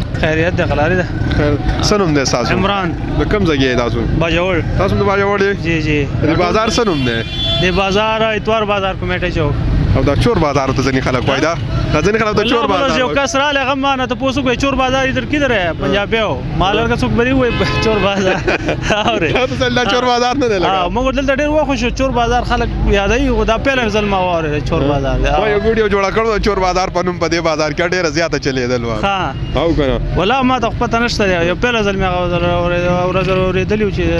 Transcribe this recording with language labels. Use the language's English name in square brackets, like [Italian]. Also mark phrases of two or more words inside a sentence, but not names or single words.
[Pashto] خیریت ده غلاري ده. څه نوم دی تاسو؟ عمران. د کوم ځای یې تاسو؟ باجوړ. تاسو د باجوړ یې؟ جی جی. د بازار څه نوم دی؟ د بازار اتوار بازار کمیټه چوک. او دا چور بازار ته ځینې خلک وایي دا ځینې خلک د چور بازار یو کس رالی هغه ما نه تپوس وکړئ چور بازار [Urdu] ادھر کدھر ہے پنجابی ہو [Pashto] مال ورکه څوک بری وای چور بازار اورې دا چور بازار نه دی لګا. موږ دلته ډېر وخت شو چور بازار خلک یادوي خو دا پهله ځل ما واورېد چور بازار وای یو ویډیو جوړه کړو چور بازار په نوم په دې بازار کې ډېره زیاته چلیدل و. ها او کنه ولا ما ته پته نشته یو پهله ځل مې اورېدلی چې